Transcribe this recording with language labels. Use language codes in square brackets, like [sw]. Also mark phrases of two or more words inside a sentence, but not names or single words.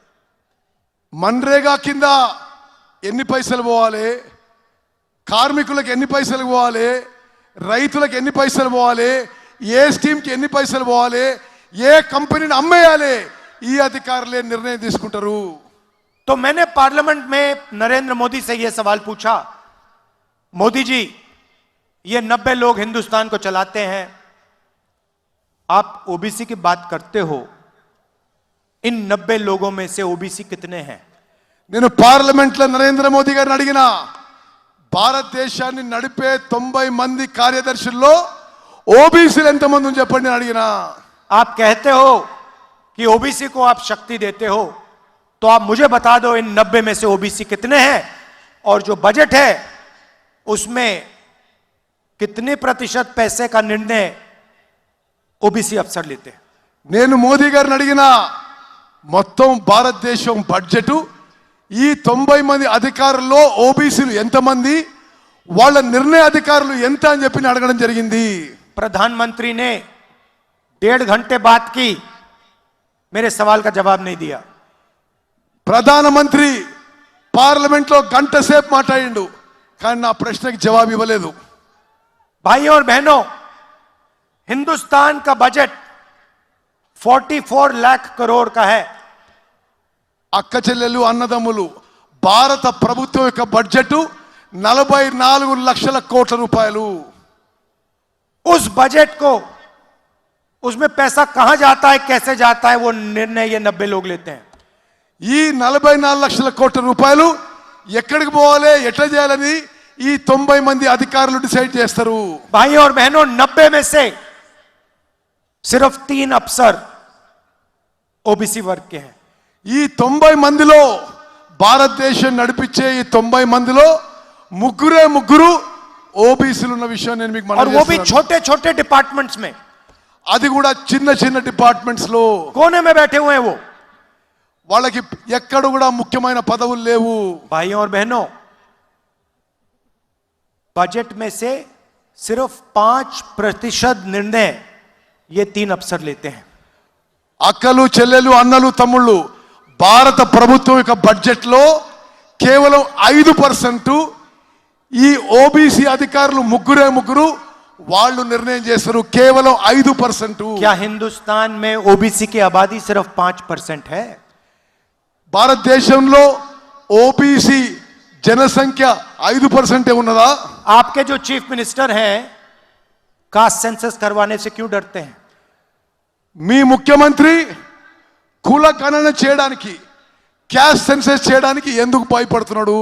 [te] మన్రేగా కింద ఎన్ని పైసలు పోవాలి, కార్మికులకు ఎన్ని పైసలు పోవాలి, రైతులకు ఎన్ని పైసలు పోవాలి, ఏ స్కీమ్కి ఎన్ని పైసలు పోవాలి, ఏ కంపెనీని అమ్మేయాలి, ఈ అధికారులే నిర్ణయం తీసుకుంటారు। [hi] तो मैंने पार्लियामेंट में नरेंद्र मोदी से यह सवाल पूछा, मोदी जी ये 90 लोग हिंदुस्तान को चलाते हैं, आप ओबीसी की बात करते हो, इन 90 लोगों में से ओबीसी कितने हैं? [te] నేను పార్లమెంట్ లో నరేంద్ర మోదీ గారిని అడిగినా, భారతదేశాన్ని నడిపే 90 మంది కార్యదర్శుల్లో ఓబీసీలు ఎంతమంది అని చెప్పండి నేను అడిగినా. [hi] आप कहते हो कि ओबीसी को आप शक्ति देते हो, तो आप मुझे बता दो इन 90 में से ओबीसी कितने हैं और जो बजट है उसमें कितने प्रतिशत पैसे का निर्णय ओबीसी अफसर लेते हैं. [te] నేను మోదీ గారిని అడిగినా మొత్తం భారతదేశం బడ్జెట్ ఈ 90 మంది అధికారుల్లో ఓబీసీలు ఎంతమంది, వాళ్ళ నిర్ణయ అధికారులు ఎంత అని చెప్పి నేను అడగడం జరిగింది. [hi] प्रधानमंत्री ने 1.5 घंटे बात की, मेरे सवाल का जवाब नहीं दिया. [te] ప్రధానమంత్రి పార్లమెంట్ లో గంట సేపు మాట్లాడిండు కానీ నా ప్రశ్నకి జవాబు ఇవ్వలేదు. [hi] भाइयों और बहनों, हिंदुस्तान का बजट 44 लाख करोड़ का है. [te] అక్క చెల్లెలు అన్నదమ్ములు, భారత ప్రభుత్వం యొక్క బడ్జెట్ 44 లక్షల కోట్ల రూపాయలు. [hi] उस बजट को, उसमें पैसा कहां जाता है, कैसे जाता है, वो निर्णय ये 90 लोग लेते हैं. [te] ఈ 44 లక్షల కోట్ల రూపాయలు ఎక్కడికి పోవాలి, ఎట్లా చేయాలని ఈ 90 మంది అధికారులు డిసైడ్ చేస్తారు. [hi] भाइयों और बहनों, 90 में से सिर्फ 3 अफसर ओबीसी वर्ग के हैं. [te] ఈ 90 మందిలో, భారతదేశం నడిపించే ఈ 90 మందిలో ముగ్గురు ఓబీసీలు ఉన్న విషయం నేను మీకు [hi] और [te] మనవి [hi] वो भी [te] చేస్తున్నాను. [hi] छोटे छोटे डिपार्टमेंट्स में, [te] అది కూడా చిన్న చిన్న డిపార్ట్మెంట్స్ లో [hi] कोने में बैठे हुए हैं वो. [te] వాళ్ళకి ఎక్కడ కూడా ముఖ్యమైన పదవులు లేవు. [hi] भाइयों और बहनों, बजट में से सिर्फ 5% निर्णय ये 3 अफसर लेते हैं. [te] అక్కలు చెల్లెలు అన్నలు తమ్ముళ్ళు, భారత ప్రభుత్వం యొక్క బడ్జెట్ లో కేవలం 5% ఈ ఓబీసీ అధికారులు ముగ్గురు వాళ్ళు నిర్ణయం చేస్తారు. కేవలం 5%. [hi] क्या हिंदुस्तान में ओबीसी की आबादी सिर्फ 5% है? [te] భారతదేశంలో ఓబీసీ జనసంఖ్య 5% ఉన్నదా? [hi] आपके जो [en] chief minister [hi] हैं, [en] caste census [hi] करवाने से क्यों डरते हैं? [te] మీ ముఖ్యమంత్రి కుల గణన చేయడానికి, [en] caste census [te] చేయడానికి ఎందుకు భయపడుతున్నాడు?